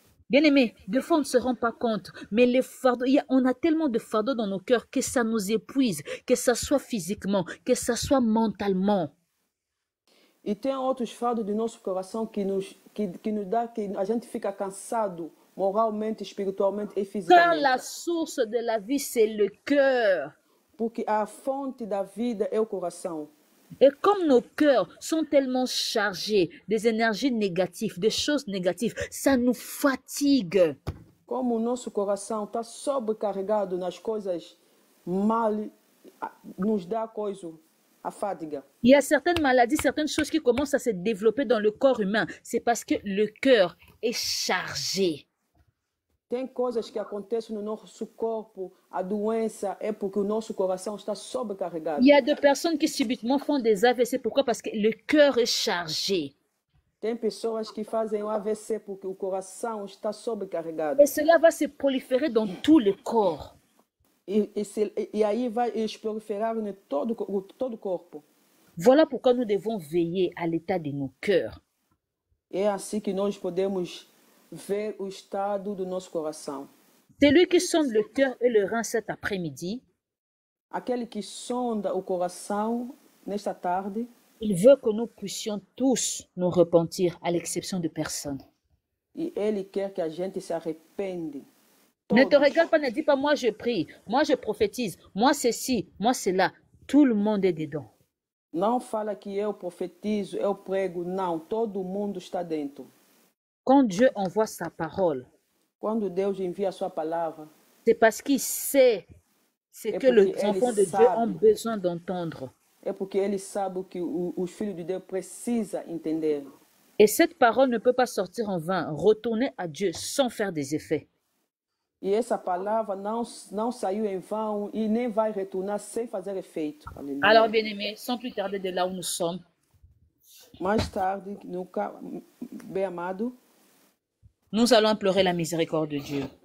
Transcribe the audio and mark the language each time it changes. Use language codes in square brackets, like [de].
[fr] Bien-aimés, des fois on ne se rend pas compte, mais les fardeaux, on a tellement de fardeaux dans nos cœurs que ça nous épuise, que ça soit physiquement, que ça soit mentalement. [pt] E tem outros fardos do nosso coração que nos dá que a gente fica cansado moralmente, espiritualmente e [fr] Car [pt] fisicamente. [fr] la source de la vie, c'est le cœur. [pt] Porque a fonte da vida é o coração. [fr] Et comme nos cœurs sont tellement chargés des énergies négatives, des choses négatives, ça nous fatigue. [pt] Como o nosso coração está sobrecarregado nas coisas mal, nos dá a fadiga. [fr] Il y a certaines maladies, certaines choses qui commencent à se développer dans le corps humain. C'est parce que le cœur est chargé. [pt] Tem coisas que acontecem no nosso corpo, a doença é porque o nosso coração está sobrecarregado. [fr] Il y a des personnes qui subitement font des AVC. Pourquoi? Parce que le cœur est chargé. [pt] Tem pessoas que fazem o AVC porque o coração está sobrecarregado. [fr] Et cela va se proliférer dans tout le corps. [pt] E aí vai proliferar em todo o corpo. [fr] Voilà pourquoi nous devons veiller à l'état de nos cœurs. [pt] É assim que nós podemos ver o estado do nosso coração. [fr] Celui qui sonde le cœur et le rein cet après-midi, [pt] Aquele que sonda o coração nesta tarde, [fr] il veut que nous puissions tous nous repentir, à l'exception de personne. [pt] e ele quer que a gente se arrepende. [fr] Ne te [pt] Todos. [fr] regarde pas, ne dis pas moi je prie, moi je prophétise, moi ceci, moi cela. Tout le monde est dedans. [pt] Não fala que eu profetizo, eu prego. Não, todo mundo está dentro. [fr] Quand Dieu envoie sa parole, [pt] Quando Deus envia a sua palavra, [fr] c'est parce qu'il sait ce [pt] É [fr] que les [pt] porque [fr] enfants [pt] ele [fr] de Dieu [pt] sabe. [fr] ont besoin d'entendre. [pt] é porque ele sabe o que os filhos de Deus precisam entender. Et cette parole ne peut pas sortir en vain, retourner à Dieu sans faire des effets. E essa palavra não saiu em vão e nem vai retornar sem fazer efeito. Aleluia. [fr] Alors, bien-aimés, sans plus tarder de là où nous sommes, [pt] Mais tarde, bem amado, [fr] Nous allons implorer la miséricorde de Dieu.